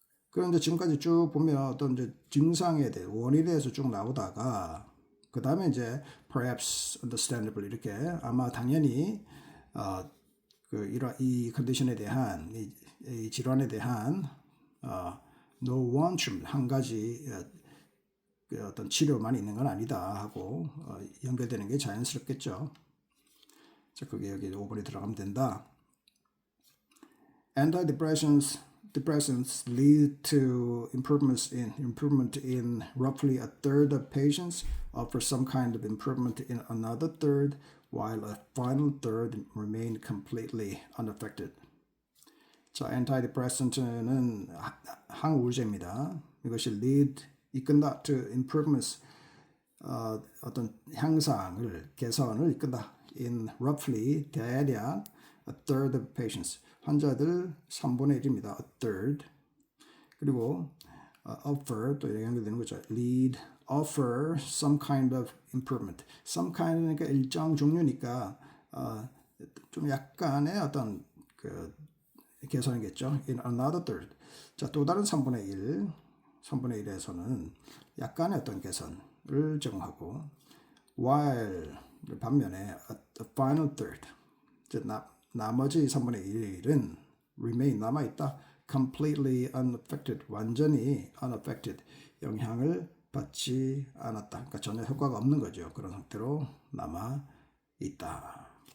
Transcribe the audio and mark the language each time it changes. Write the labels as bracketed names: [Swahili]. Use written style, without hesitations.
[Korean] 그런데 지금까지 쭉 보면 어떤 이제 증상에 대해 원인에 대해서 쭉 나오다가 그 다음에 이제 [English] perhaps understandable [Korean] 이렇게 아마 당연히 이 컨디션에 대한 이 질환에 대한 [English] no one treatment [Korean] 한 가지 어떤 치료만 있는 건 아니다 하고 연결되는 게 자연스럽겠죠. 자, 그게 여기 5번에 들어가면 된다. [English] Antidepressants lead to improvement in roughly a third of patients, offer some kind of improvement in another third, while a final third remain completely unaffected. [Korean] 자, antidepressant는 항우울제입니다. 이것이 lead 이끈다 [English] to improvements [Korean] 어떤 향상을 개선을 이끈다 [English] in roughly [Korean] 대략 [English] a third of patients [Korean] 환자들 3분의 1입니다. [English] a third [Korean] 그리고 offer 또 연결되는 거죠. [English] lead offer some kind [Korean] of improvement some kind니까 일정 종류니까 좀 약간의 어떤 그 개선이겠죠. [English] in another third [Korean] 자, 또 다른 3분의 1에서는 약간의 어떤 개선을 제공하고 while 반면에 [English] a final third [Korean] 나머지 3분의 1은 remain 남아있다 [English] completely unaffected [Korean] 완전히 unaffected 영향을 받지 않았다. 그러니까 전혀 효과가 없는 거죠. 그런 상태로 남아있다.